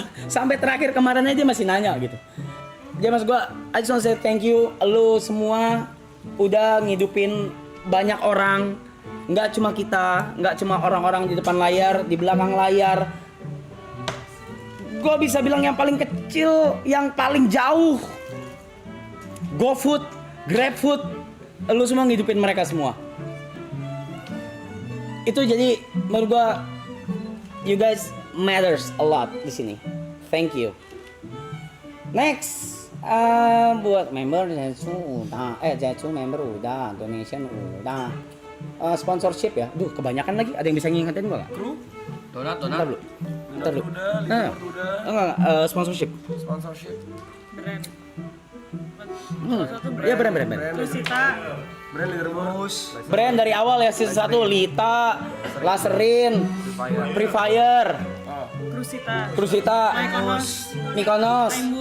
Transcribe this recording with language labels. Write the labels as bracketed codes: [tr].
[id] Sampai terakhir kemarin aja masih nanya gitu. Jadi mas gue, [en] I just want to say thank you. [id] Lu semua udah ngidupin banyak orang. Nggak cuma kita, nggak cuma orang-orang di depan layar, di belakang layar. Gue bisa bilang yang paling kecil, yang paling jauh, GoFood, GrabFood, lu semua ngidupin mereka semua. Itu jadi menurut gue, [en] you guys matters a lot [id] di sini. [en] Thank you. [id] Next, buat member Zetsu member udah, donation udah. Sponsorship ya, kebanyakan lagi. Ada yang bisa ngingetin gua nggak? Kru? Donat. Ntar dulu. Enggak. Sponsorship. Brand. Iya brand. Lusita. Brand leaderboard. Brand dari awal ya season 1, Lita, Laserin, Free Fire, Krusita, Mykonos,